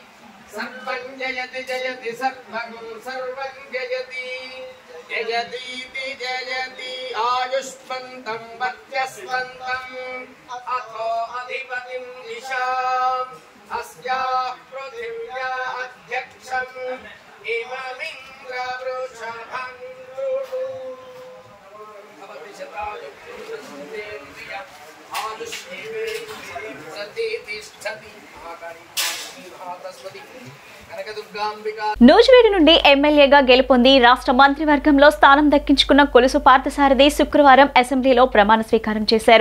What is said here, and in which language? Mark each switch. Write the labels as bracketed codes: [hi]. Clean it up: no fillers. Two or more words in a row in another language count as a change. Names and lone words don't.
[sa] जयति सर्वगुं सर्वं जयति जयतीति जयति आयुष्मन्तं वत्यस्मन्तम् अथो अधिपतिं दिशाम् अस्याः पृथिव्या अध्यक्षम् इममिन्द्रवृषभं [te] నూజివీడు నుండి ఎమ్మెల్యేగా గెలుపొంది రాష్ట్ర మంత్రివర్గంలో స్థానం దక్కించుకున్న కొలుసు పార్థసారథి శుక్రవారం అసెంబ్లీలో ప్రమాణ స్వీకారం చేశారు.